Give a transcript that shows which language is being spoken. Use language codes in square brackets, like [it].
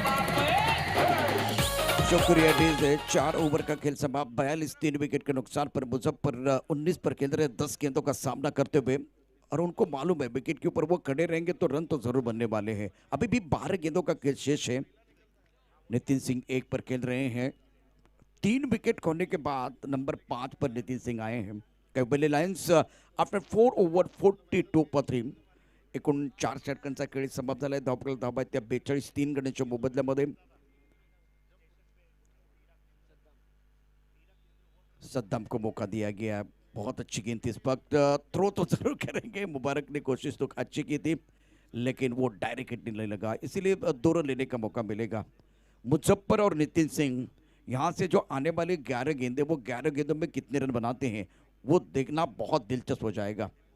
[hi] शुक्रिया डी से। 4 ओवर का खेल समाप्त, 42 3 विकेट के नुकसान पर मुजफ्फर 19 पर खेल रहे, 10 गेंदों का सामना करते हुए, और उनको मालूम है विकेट के ऊपर वो खड़े रहेंगे तो रन तो जरूर बनने वाले हैं। अभी भी 12 गेंदों का खेल शेष है। नितिन सिंह 1 पर खेल रहे हैं। 3 विकेट खोने के बाद नंबर 5 पर नितिन सिंह आए हैं। [mr] कैवल्य लायन्स आफ्टर 4 ओव्हर 42 पर 3 एकूण 4 षटकांचा खेळ समाप्त झालाय। धावपळ धावा त्या 42 3 गड्यांच्या मोबदल्यामध्ये। [hi] सद्दाम को मौका दिया गया, बहुत अच्छी गेंद थी इस वक्त। थ्रो तो जरूर करेंगे, मुबारक ने कोशिश तो अच्छी की थी, लेकिन वो डायरेक्ट हिट नहीं लगा, इसीलिए 2 रन लेने का मौका मिलेगा। मुजफ्फर और नितिन सिंह यहाँ से जो आने वाले 11 गेंदे, वो 11 गेंदों में कितने रन बनाते हैं वो देखना बहुत दिलचस्प हो जाएगा।